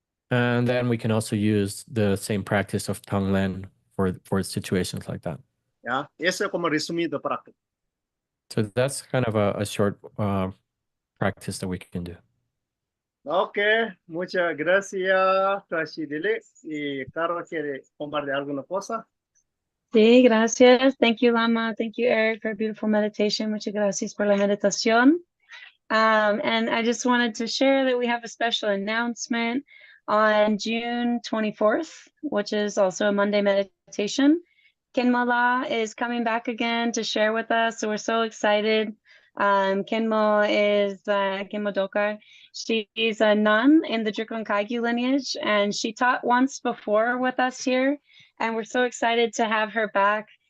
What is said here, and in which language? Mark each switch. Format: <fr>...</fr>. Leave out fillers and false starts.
<en>And then we can also use the same practice of Tonglen for situations like that.</en> <es>¿Ya? Eso es como resumido práctico.</es> <en>So that's kind of a short practice that we can do.</en> <es>Ok, muchas gracias, Rashidile. Y Carlos quiere compartir alguna cosa. Sí, gracias.</es> <en>Thank you, Lama. Thank you, Eric, for a beautiful meditation.</en> <es>Muchas gracias por la meditación.</es> <en>And I just wanted to share that we have a special announcement on June 24th, which is also a Monday meditation. Kinmola is coming back again to share with us, so we're so excited. Kinmo is Kinmo Dokar. She's a nun in the Drikung Kagyu lineage, and she taught once before with us here, and we're so excited to have her back.</en>